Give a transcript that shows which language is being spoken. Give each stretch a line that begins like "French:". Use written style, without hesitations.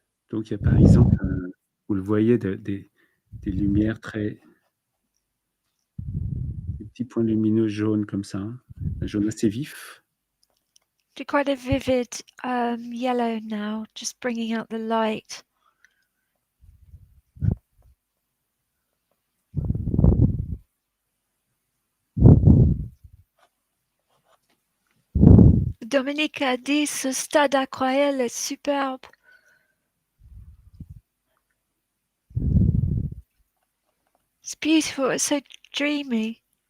French: Donc, il y a par exemple, vous le voyez, des lumières très... Des petits points lumineux jaunes comme ça, hein. Un jaune assez vif.
English: Quite a vivid yellow now, just bringing out the light.
French: Dominique a dit ce stade aquarelle est superbe.
English: It's beautiful, it's so dreamy.